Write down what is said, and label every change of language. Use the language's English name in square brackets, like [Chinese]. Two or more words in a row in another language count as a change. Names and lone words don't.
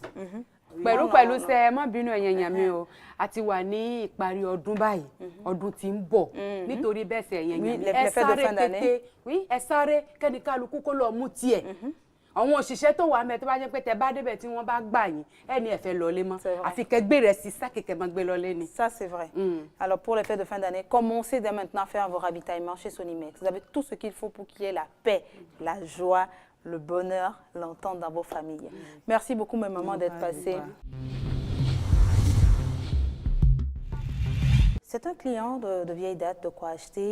[Yoruba] pẹ̀lú ṣe ẹ má bínú ẹ̀yẹn yẹn mi o àti wà ní ìparí ọdún báyìí ọdún tí ń bọ̀ nítorí bẹ́ẹ̀ ṣe ẹ̀yẹn yẹn ẹ sáré tètè ẹ sáré kẹ́ni kálukú kó lọ mú tiẹ̀ àwọn òṣìṣẹ́ tó wà mẹ́ tó bá jẹ́ pé tẹ bá débẹ̀ tí wọ́n bá gbà yín ẹni ẹ fẹ́ lọlé mọ́ àfi kẹ́ gbé rẹ̀ sí sáà kẹ̀kẹ́ máa gbé lọlé ni. [French] Ça c'est vrai. Alors pour les fêtes de fin d'année, commencez dès maintenant à faire vos ravitaillements chez Sonimex. Vous avez tout ce qu'il faut pour qu'il y ait la paix, la joie, le bonheur, l'entente dans vos familles. Merci beaucoup mes mamans d'être passées. C'est un client de vieille date de quoi acheter.